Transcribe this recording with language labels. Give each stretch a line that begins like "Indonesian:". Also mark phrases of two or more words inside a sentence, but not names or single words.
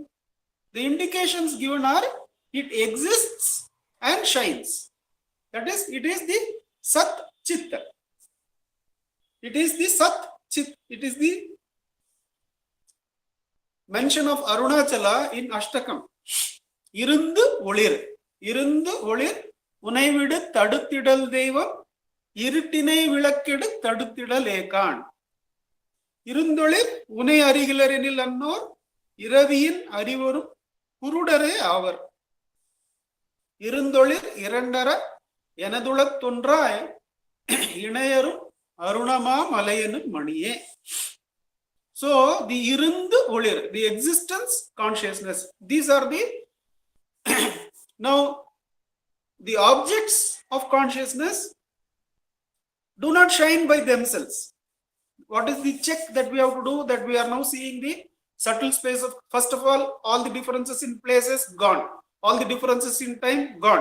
English: The indications given are it exists and shines. That is, it is the Sat Chit. It is the Sat Chit. It is the mention of Arunachala in Ashtakam.
Tamil: இருந்து ஒளிர். இருந்து ஒளிர். உனைவிடு தடுத்திடல் தேவம். இருட்டினை விளக்கிடு தடுத்திடலேகான். இருந்தொழில் உனை அறிகிலரெனில் அன்னோர் இரவியின் அறிவரும் குருடரே ஆவர். இருந்தொழில் இரண்டர எனதுளத் தொன்றாய் இணையரும் அருணமா மலையனும் மணியே.
English: So the
Tamil: இருந்து ஒளிர்,
English: the existence consciousness, these are the now the objects of consciousness do not shine by themselves. What is the check that we have to do? That we are now seeing the subtle space of, first of all the differences in places gone, all the differences in time gone.